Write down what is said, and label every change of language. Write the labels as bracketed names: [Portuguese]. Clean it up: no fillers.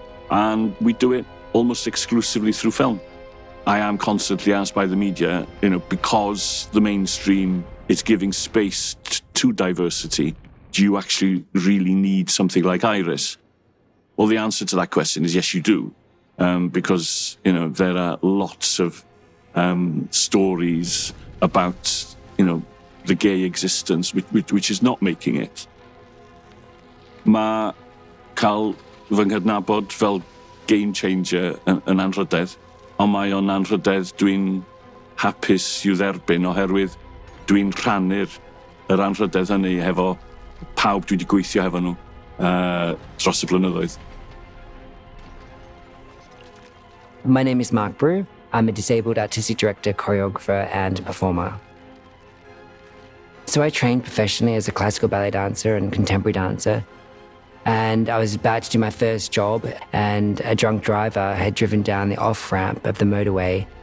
[English] And we do it almost exclusively through film. I am constantly asked by the media, because the mainstream is giving space to diversity, do you actually really need something like Iris? Well, the answer to that question is yes, you do. Because, there are lots of stories about, the gay existence, which is not making it. [Welsh] Ma cael fy nghydnabod fel [English] game changer [Welsh] yn anrhydedd, ond mae o'n anrhydedd dwi'n hapus i'w dderbyn oherwydd dwi'n rhannu'r anrhydedd hynny hefo pawb dwi wedi gweithio hefo nhw dros y blynyddoedd. [English] My name is Mark Brew. I'm a disabled artistic director, choreographer, and performer. So I trained professionally as a classical ballet dancer and contemporary dancer. And I was about to do my first job, and a drunk driver had driven down the off-ramp of the motorway